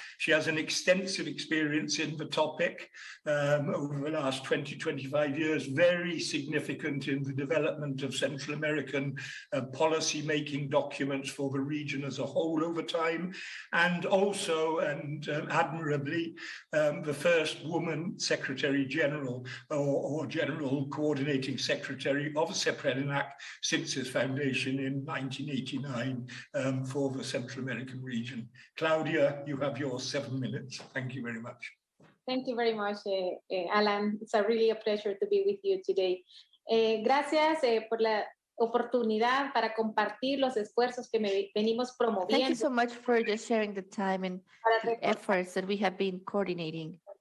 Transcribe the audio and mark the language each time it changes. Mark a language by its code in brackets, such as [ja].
[en] She has an extensive experience in the topic over the last 20, 25 years, very significant in the development of Central American policy-making documents for the region as a whole over time, and also, and admirably, the first woman Secretary General or General Coordinating Secretary of CEPRENAC since its foundation in 1989 for the Central American region. Claudia, you have your 7 minutes. Thank you very much. Thank you very much, Alan. It's really a pleasure to be with you today. [es] Gracias por la oportunidad para compartir los esfuerzos que venimos promoviendo. [en] Thank you so much for just sharing the time and the efforts that we have been coordinating.